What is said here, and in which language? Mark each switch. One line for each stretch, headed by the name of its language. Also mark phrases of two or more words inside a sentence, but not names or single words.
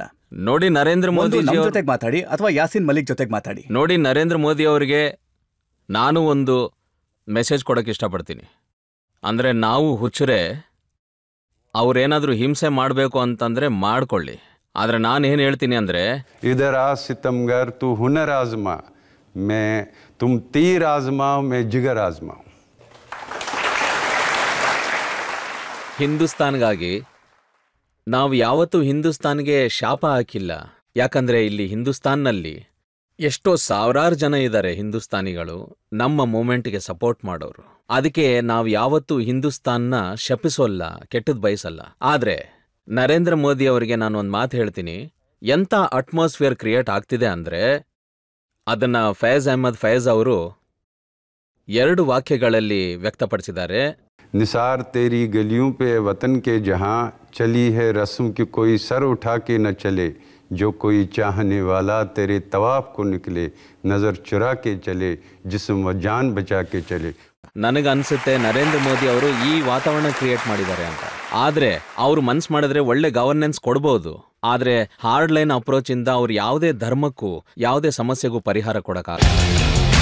Kannada: ನೋಡಿ ನರೇಂದ್ರ ಮೋದಿ ಜೊತೆಗೆ ಮಾತಾಡಿ ಅಥವಾ ಯಾಸಿನ್ ಮಲಿಕ್ ಜೊತೆಗೆ ಮಾತಾಡಿ. ನೋಡಿ ನರೇಂದ್ರ ಮೋದಿ ಅವರಿಗೆ ನಾನು ಒಂದು ಮೆಸೇಜ್ ಕೊಡಕ್ಕೆ ಇಷ್ಟಪಡ್ತೀನಿ. ಅಂದರೆ ನಾವು ಹುಚ್ಚರೇ, ಅವ್ರೇನಾದರೂ ಹಿಂಸೆ ಮಾಡಬೇಕು ಅಂತಂದ್ರೆ ಮಾಡ್ಕೊಳ್ಳಿ. ಆದರೆ ನಾನೇನು ಹೇಳ್ತೀನಿ ಅಂದರೆ,
Urdu: ادھر آ ستمگر تو ہنر آزما، میں تم تیر آزماؤ میں جگر آزماؤ.
Kannada: ಹಿಂದೂಸ್ತಾನ್ಗಾಗಿ ನಾವು ಯಾವತ್ತೂ ಹಿಂದೂಸ್ತಾನ್ಗೆ ಶಾಪ ಹಾಕಿಲ್ಲ. ಯಾಕಂದರೆ ಇಲ್ಲಿ ಹಿಂದೂಸ್ತಾನ್ನಲ್ಲಿ ಎಷ್ಟೋ ಸಾವಿರಾರು ಜನ ಇದ್ದಾರೆ ಹಿಂದೂಸ್ತಾನಿಗಳು, ನಮ್ಮ ಮೂಮೆಂಟ್ಗೆ ಸಪೋರ್ಟ್ ಮಾಡೋರು. ಅದಕ್ಕೆ ನಾವು ಯಾವತ್ತೂ ಹಿಂದೂಸ್ತಾನ್ನ ಶಪಿಸೋಲ್ಲ, ಕೆಟ್ಟದ್ ಬಯಸಲ್ಲ. ಆದರೆ ನರೇಂದ್ರ ಮೋದಿ ಅವರಿಗೆ ನಾನು ಒಂದು ಮಾತು ಹೇಳ್ತೀನಿ, ಎಂಥ
English: atmosphere create
Kannada: ಆಗ್ತಿದೆ ಅಂದರೆ ಅದನ್ನ ಫೈಜ್ ಅಹ್ಮದ್ ಫೈಜ್ ಅವರು 2 ವಾಕ್ಯಗಳಲ್ಲಿ ವ್ಯಕ್ತಪಡಿಸಿದ್ದಾರೆ.
Urdu: نثار تیری گلیوں پے وطن کے جہاں چلی ہے رسم کی کوئی سر اٹھا کے نہ چلے، جو کوئی چاہنے والا تیرے طواف کو نکلے، نظر چرا کے چلے، جسم و جان بچا کے چلے.
Kannada: ನನಗನ್ಸುತ್ತೆ ನರೇಂದ್ರ ಮೋದಿ ಅವರು ಈ ವಾತಾವರಣ ಕ್ರಿಯೇಟ್ ಮಾಡಿದ್ದಾರೆ ಅಂತ. ಆದ್ರೆ ಅವ್ರು ಮನ್ಸು ಮಾಡಿದ್ರೆ ಒಳ್ಳೆ ಗವರ್ನೆನ್ಸ್ ಕೊಡ್ಬೋದು. ಆದ್ರೆ
English: hard line approach
Kannada: ಇಂದ ಅವ್ರು ಯಾವುದೇ ಧರ್ಮಕ್ಕೂ ಯಾವುದೇ ಸಮಸ್ಯೆಗೂ ಪರಿಹಾರ ಕೊಡಕ್ಕಾಗಲ್ಲ.